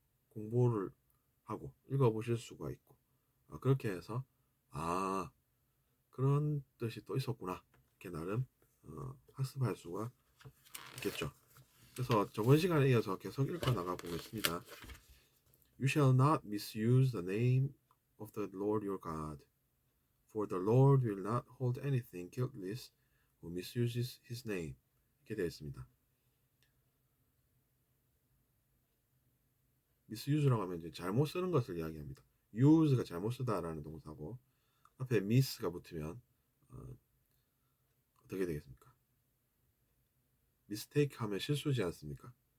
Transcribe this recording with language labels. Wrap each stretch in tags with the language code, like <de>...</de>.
<ko>공부를 하고 읽어보실 수가 있고 그렇게 해서 아 그런 뜻이 또 있었구나 이렇게 나름 학습할 수가 있겠죠. 그래서 저번 시간에 이어서 계속 읽어 나가 보겠습니다.</ko> <en>You shall not misuse the name of the Lord your God, for the Lord will not hold anything guiltless who misuses his name.</en> <ko>이렇게 되어 있습니다. misuse라고 하면 이제 잘못 쓰는 것을 이야기합니다. use가 잘못 쓰다라는 동사고 앞에 miss가 붙으면 어떻게 되겠습니까? mistake 하면 실수지 않습니까?</ko>